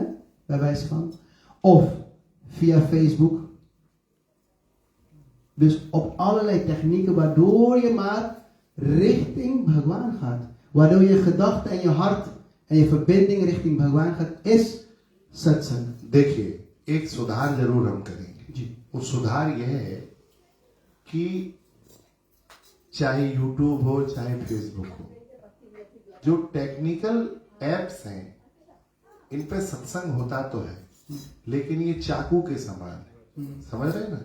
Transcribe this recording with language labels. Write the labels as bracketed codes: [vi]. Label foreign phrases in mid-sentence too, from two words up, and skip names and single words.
[nl] Bij wijze van. Of via Facebook. Dus op allerlei technieken waardoor je maar richting Bhagwan gaat. Waardoor je gedachten en je hart en je verbinding richting Bhagwan gaat, is satsang. [hi] देखिए, एक सुधार जरूर हम करेंगे। जी। वो सुधार यह है कि चाहे YouTube हो चाहे Facebook हो, जो [en] technical apps [hi] हैं इन पे सत्संग होता तो है, लेकिन ये चाकू के समान है। समझ रहे हैं ना?